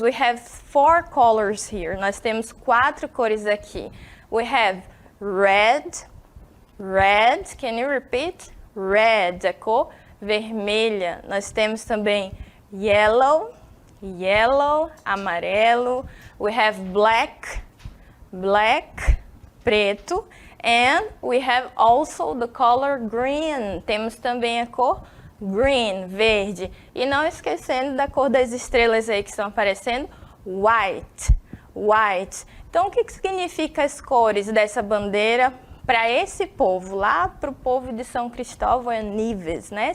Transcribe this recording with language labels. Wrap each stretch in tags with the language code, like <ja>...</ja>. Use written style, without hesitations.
<en>We have 4 colors here.</en> <pt>Nós temos 4 cores aqui.</pt> <en>We have red, red. Can you repeat?</en> <pt>Red, a cor vermelha. Nós temos também yellow, yellow, amarelo.</pt> <en>We have black, black, preto. And we have also the color green.</en> <pt>Temos também a cor green, verde. E não esquecendo da cor das estrelas aí que estão aparecendo, white, white. Então, o que significa as cores dessa bandeira para esse povo, lá para o povo de São Cristóvão e Nevis, né?</pt>